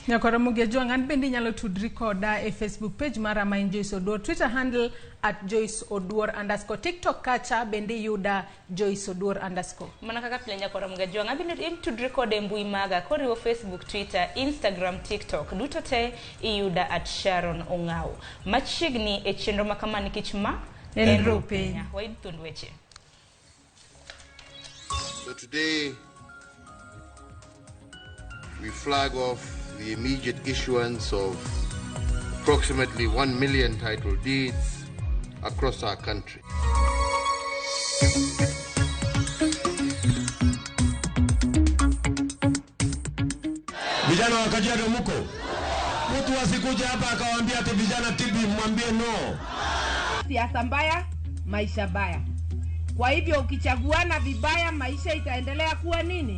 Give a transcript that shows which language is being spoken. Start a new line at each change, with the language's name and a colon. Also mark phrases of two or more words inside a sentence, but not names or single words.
Luo (Kenya and Tanzania): Nyaka Ramogi Ajuang an bende nyalo tudri koda e Facebook page mara ma en Joyce Oduor,
English: Twitter handle
Luo (Kenya and Tanzania): @JoyceOduor_, TikTok kacha bende yuda Joyce Oduor_. Mana kaka pile nyaka Ramogi Ajuang abende tudri koda e mbui maga koriwo Facebook, Twitter, Instagram, TikTok duto te iyuda @Sharon Ong'aw. Machiegni e chenro makama nikech ma NONRO Piny. Waid thund weche.
English: So today we flag off the immediate issuance of approximately 1 million title deeds across our country.
Swahili: Vijana wa Kajiado muko? Mtu asikuja hapa akawaambia ati vijana tibi mwambie no. Siasa mbaya, maisha baya. Kwa hivyo ukichaguana vibaya maisha itaendelea kuwa nini?